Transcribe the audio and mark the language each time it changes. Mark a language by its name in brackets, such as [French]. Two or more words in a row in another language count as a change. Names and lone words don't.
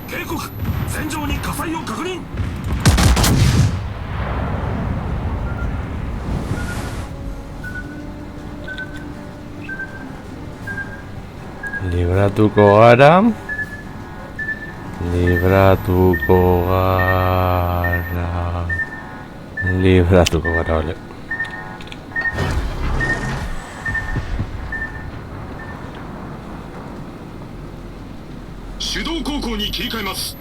[Japanese] 警告、戦場に火災を確認。 [Basque] Libratuko gara. Libratuko gara, vale. [Japanese] Sudo 航行に切り替えます。